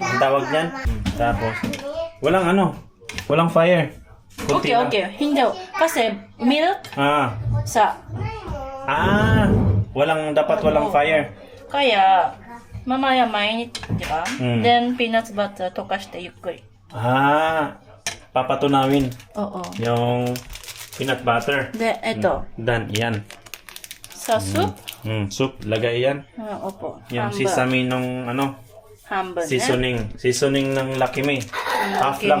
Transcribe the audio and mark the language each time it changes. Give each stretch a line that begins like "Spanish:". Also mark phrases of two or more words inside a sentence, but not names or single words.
Filipino: Anong tawag niyan? Tapos, walang fire. Kunti lang. Okay. Hindi. Kasi milk sa Dapat walang fire. kaya mamaya mainit, di ba? Mm.
English: Then peanuts butter
Japanese: 溶かしてゆっくり。
Filipino: Papatunawin Oo. yung
English: peanut butter.
Filipino: De, ito. Dan, yan. Sa soup. Soup, lagay yan. Opo. Yung
Japanese: Hanbun.
Filipino: sesame nung
Japanese: Hanbun,
Filipino: seasoning ng Lucky Me. Half lang,